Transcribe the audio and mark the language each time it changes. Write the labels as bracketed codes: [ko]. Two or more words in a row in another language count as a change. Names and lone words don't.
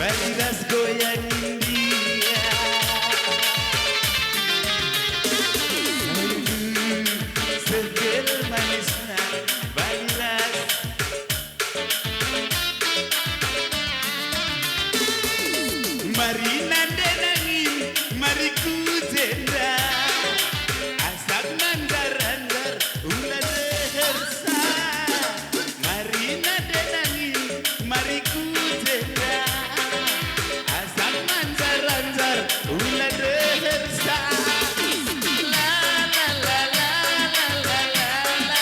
[id] Balilas goyangin dia. Seger manisnya Balilas. [btx] Mari nanda nangin, mari ku jenda. Asap mandar-andar, ulah rehersa. Mari nanda nangin, mari ku jenda. Asap mandar-andar, ulah rehersa. La la la la la la la la.